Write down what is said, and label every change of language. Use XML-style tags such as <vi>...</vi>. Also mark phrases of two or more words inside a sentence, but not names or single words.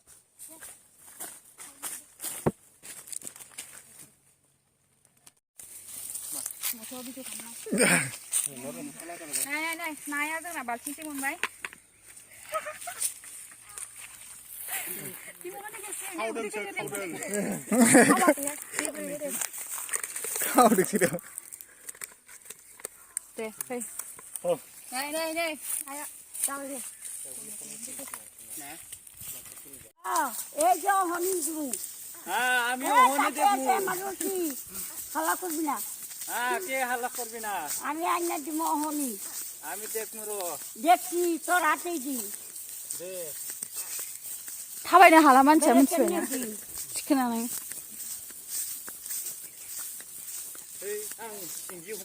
<brx>नाया जोंना बाल्थिंसे मोनबाय दे फै नै आया जाबाय दे</brx> <bn>এই যে হনি দিবু হ্যাঁ আমিও হনি দেবো মানুষি হালা করবি না হ্যাঁ কে হাল্লা করবি না আমি আইনা দিব হনি আমি দেখমু র দেখছি তোর হাতেই দি দে</bn> <brx>थाबायनो हाला मानसिया मिथिबायना थिखोनानै ओइ आं सिंगि</brx>